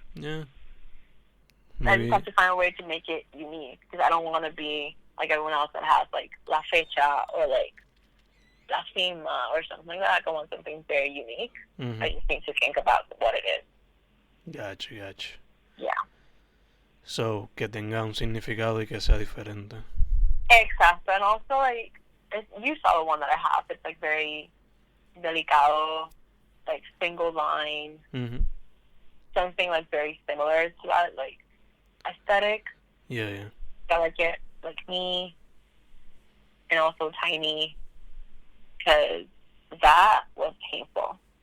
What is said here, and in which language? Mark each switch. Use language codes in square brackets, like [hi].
[en] Yeah. I just have to find a way to make it unique, because I don't want to be like everyone else that has, like, [es] la fecha [en] or, like, [es] la firma [en] or something like that. I want something very unique. Mm-hmm. I just need to think about what it is. Gotcha. Yeah. [es] So, que tenga un significado y que sea diferente. Exacto. [en] And also, like, you saw the one that I have. It's, like, very [es] delicado, [en] like, single line. Mm-hmm. Something, like, very similar to that, like, aesthetic. Yeah. Delicate, like me, and also tiny, because that was painful.